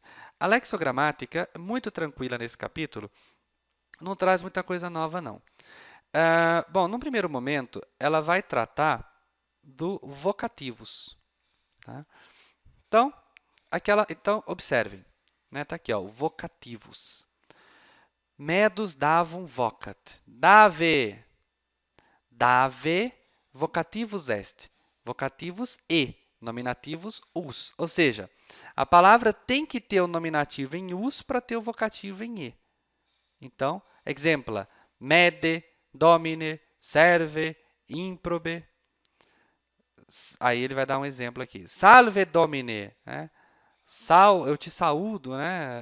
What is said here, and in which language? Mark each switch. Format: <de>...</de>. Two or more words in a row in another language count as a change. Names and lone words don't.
<pt>A lexogramática, muito tranquila nesse capítulo, não traz muita coisa nova, não. Bom, num primeiro momento, ela vai tratar do vocativos. Tá? Então, observem. Né? Tá aqui, ó, vocativos.</pt> <la>Medos davum vocat. Dave. Dave, vocativus est.</la> <pt>Vocativos e, nominativos us. Ou seja, a palavra tem que ter o nominativo em us para ter o vocativo em e. Então, exempla,</pt> <la>mede, domine, serve, improbe.</la> <pt>Aí ele vai dar um exemplo aqui.</pt> <la>Salve, domine.</la> <pt>Né? Eu te saúdo. Né?</pt>